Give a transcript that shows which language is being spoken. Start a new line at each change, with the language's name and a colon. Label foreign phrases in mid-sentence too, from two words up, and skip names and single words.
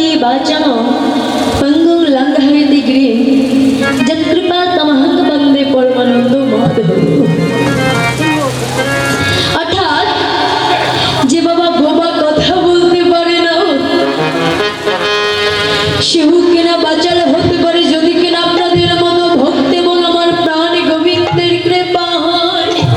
Sanskrit: वाचन पंगुं लंघयति गिरिं यत्कृपा तमहं वन्दे परमानंद माधव।
Bangla: অর্থাৎ যে বাবা বোবা কথা বলতে পারে না সেও কিনা বাচাল হতে পারে যদি কিনা আপনাদের মতো ভক্ত এবং আমার প্রাণ গোবিন্দের কৃপা হয়।